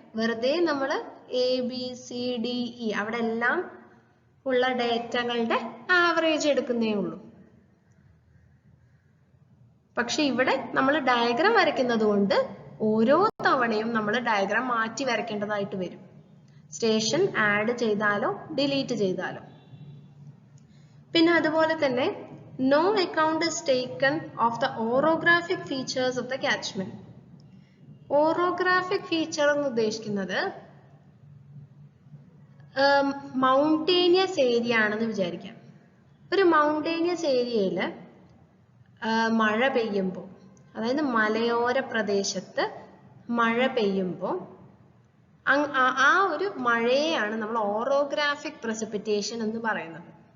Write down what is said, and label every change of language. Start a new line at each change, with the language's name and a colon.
Malayalam: വെറുതെ നമ്മൾ ABCDE അവിടെ എല്ലാം ഉള്ള ഡേറ്റകളുടെ ആവറേജ് എടുക്കുന്നേ ഉള്ളൂ. പക്ഷെ ഇവിടെ നമ്മൾ ഡയഗ്രാം വരയ്ക്കുന്നത് കൊണ്ട് ഓരോ തവണയും നമ്മൾ ഡയഗ്രാം മാറ്റി വരയ്ക്കേണ്ടതായിട്ട് വരും, സ്റ്റേഷൻ ആഡ് ചെയ്താലോ ഡിലീറ്റ് ചെയ്താലോ. പിന്നെ അതുപോലെ തന്നെ
English: no account is taken of the orographic features of the catchment.
Malayalam: Orographic feature എന്ന് ഉദ്ദേശിക്കുന്നത് മൗണ്ടേനിയസ് ഏരിയ ആണെന്ന് വിചാരിക്കാം. ഒരു മൗണ്ടേനിയസ് ഏരിയയിൽ മഴ പെയ്യുമ്പോൾ, അതായത് മലയോര പ്രദേശത്ത് മഴ പെയ്യുമ്പോൾ ആ ഒരു മഴയെയാണ് നമ്മൾ ഓറോഗ്രാഫിക് പ്രസിപ്പിറ്റേഷൻ എന്ന് പറയുന്നത്.